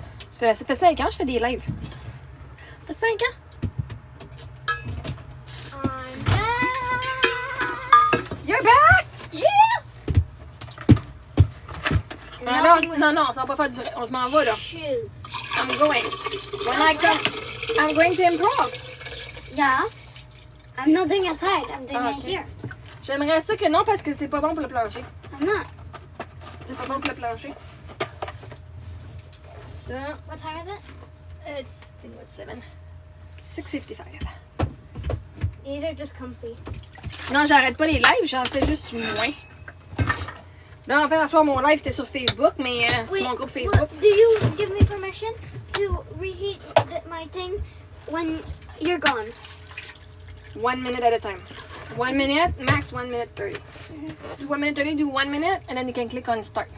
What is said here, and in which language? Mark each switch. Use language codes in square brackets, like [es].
[fr] Ça fait 5 ans que je fais des lives. Ça fait 5 ans? [en] You're back! Yeah! [fr] Alors, non, ça va pas faire durer. On se m'en va, là. [en] I'm going. When I come, I'm going to improv. Yeah. I'm not doing outside. I'm doing it here. [fr] J'aimerais ça que non, parce que c'est pas bon pour le plancher. [en] I'm not. [fr] C'est pas bon pour le plancher. Ça. [en] What time is it? It's 7. 6:55. These are just comfy. [fr] Non, j'arrête pas les lives, j'en fais juste moins. Là, en fait, en soir, mon live était sur Facebook, mais sur mon groupe Facebook. [en] Do you give me permission to reheat my thing when you're gone? 1 minute at a time. 1 minute, max 1 minute 30. Do 1 minute 30, do 1 minute, and then you can click on start.